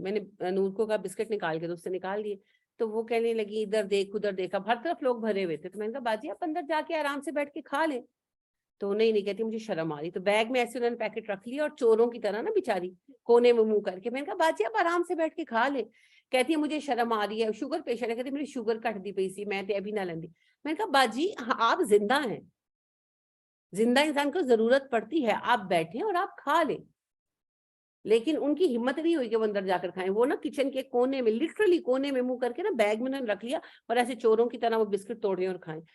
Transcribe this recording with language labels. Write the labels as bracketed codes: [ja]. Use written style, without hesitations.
[ur] میں نے نور کو کہا بسکٹ نکال کے، تو اس سے نکال دیے. تو وہ کہنے لگی ادھر دیکھ ادھر دیکھا، ہر طرف لوگ بھرے ہوئے تھے. تو میں نے کہا باجی آپ اندر جا کے آرام سے بیٹھ کے کھا لیں. تو نہیں کہتی مجھے شرم آ رہی. تو بیگ میں ایسے انہوں نے پیکٹ رکھ لیا اور چوروں کی طرح نا بیچاری کونے میں منہ کر کے. میں نے کہا باجی آپ آرام سے بیٹھ کے کھا لیں. کہتی ہے مجھے شرم آ رہی ہے، شوگر پیشنٹ ہے. [pa] کہتی میری شوگر کٹ دی پئی سی، میں تے ابھی نہ لیندی. [ur] میں نے کہا باجی آپ زندہ ہیں، زندہ انسان کو ضرورت پڑتی ہے، آپ بیٹھیں اور آپ کھا لیں. لیکن ان کی ہمت نہیں ہوئی کہ وہ اندر جا کر کھائیں. وہ نا کچن کے کونے میں، لٹرلی کونے میں منہ کر کے نا بیگ میں انہوں نے رکھ لیا اور ایسے چوروں کی طرح وہ بسکٹ توڑے اور کھائیں.